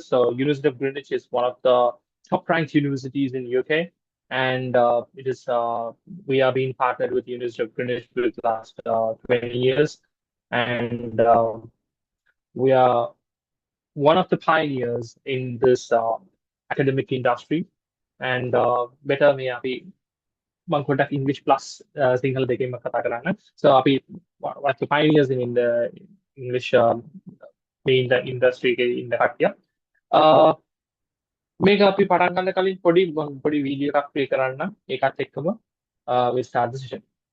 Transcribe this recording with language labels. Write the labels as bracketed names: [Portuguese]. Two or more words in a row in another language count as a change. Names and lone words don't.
[English] So University of Greenwich is one of the top-ranked universities in UK, and it is we are being partnered with University of Greenwich for the last 20 years, and we are one of the pioneers in this academic industry. And better me [Sinhala] අපි මම පොඩ්ඩක් [English] English plus [Sinhala] සිංහල දෙකෙන්ම කතා කරන්න. [English] So අපි one of the pioneers in the English main industry [Sinhala] එකේ ඉන්න කට්ටිය. මේක අපි පටන් ගන්න කලින් පොඩි වීඩියෝ එකක් ප්ලේ කරන්න. ඒකත් එක්කම [English] we start the session.